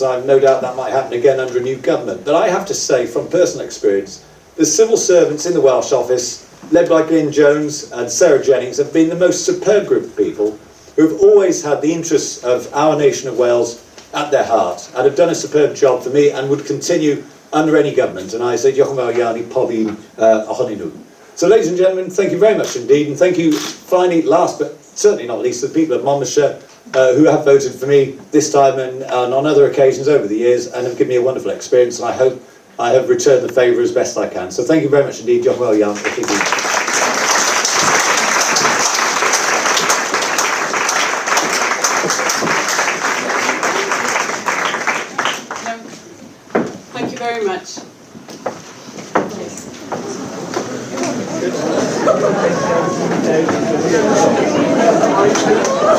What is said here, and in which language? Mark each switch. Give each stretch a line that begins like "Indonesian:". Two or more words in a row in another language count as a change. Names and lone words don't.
English: I have no doubt that might happen again under a new government. But I have to say, from personal experience, the civil servants in the Welsh office, led by Glyn Jones and Sarah Jennings, have been the most superb group of people who have always had the interests of our nation of Wales at their heart and have done a superb job for me and would continue under any government. And I say,
Welsh: diolch yn fawr iawn I pob un ohonyn nhw.
English: So, ladies and gentlemen, thank you very much indeed, and thank you, finally, last but certainly not least, the people of Monmouthshire who have voted for me this time and on other occasions over the years and have given me a wonderful experience, and I hope I have returned the favour as best I can. So thank you very much indeed.
Welsh: Diolch yn fawr iawn.
English: Thank you very much. Good.